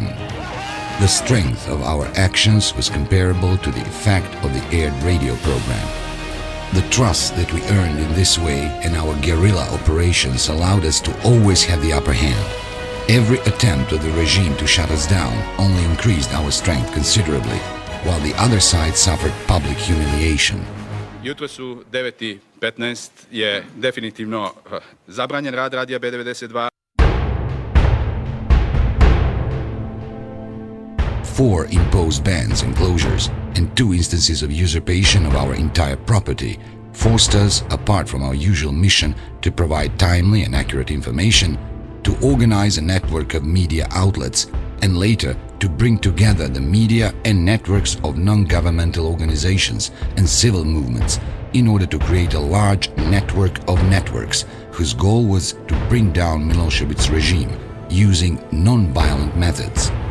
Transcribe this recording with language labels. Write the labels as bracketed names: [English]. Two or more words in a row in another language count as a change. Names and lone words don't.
[English] The strength of our actions was comparable to the effect of the aired radio program. The trust that we earned in this way and our guerrilla operations allowed us to always have the upper hand. Every attempt of the regime to shut us down only increased our strength considerably, while the other side suffered public humiliation. [Serbian] Jutro su 9:15, je definitivno zabranjen rad radija B92. [English] 4 imposed bans and closures and 2 instances of usurpation of our entire property forced us, apart from our usual mission to provide timely and accurate information, to organize a network of media outlets and later to bring together the media and networks of non-governmental organizations and civil movements in order to create a large network of networks whose goal was to bring down Milosevic's regime using non-violent methods.